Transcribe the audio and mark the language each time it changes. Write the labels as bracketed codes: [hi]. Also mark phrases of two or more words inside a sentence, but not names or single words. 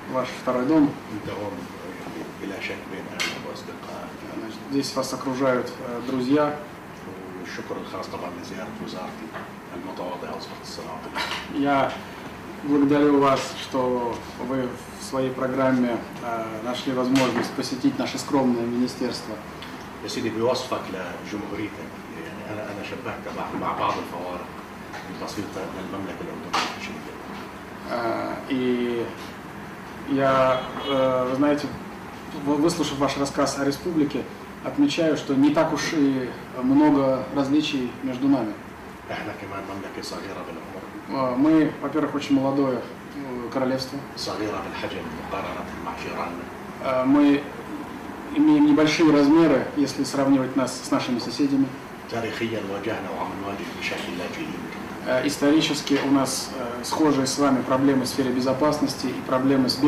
[ru] ваш второй дом. [ar] أنت هون بلا شك بين أهل وأصدقاء. [ru] Значит, здесь вас окружают друзья. [ar] والشكر الخاص طبعا لزيارة وزارتي المتواضعة وزارة الصناعة. [ru] Я благодарю вас, что вы в своей программе нашли возможность посетить наше скромное министерство. [ar] يا سيدي بوصفك لجمهوريتك يعني أنا شبهت مع بعض الفوارق البسيطة للمملكة الأردنية الشريفة. [ru] И я, знаете, выслушав ваш рассказ о республике, отмечаю, что не так уж и много различий между нами. [ar] إحنا كمان مملكة صغيرة بالعمر. [ru] Мы, во-первых, очень молодое королевство. [ar] صغيرة بالحجم مقارنة مع جيراننا. [ru] Мы имеем небольшие размеры, если сравнивать нас с нашими соседями. [ar] تاريخيا واجهنا وعم نواجه مشاكل لاجئين. [ru] Исторически у нас схожие с вами проблемы в сфере безопасности и проблемы с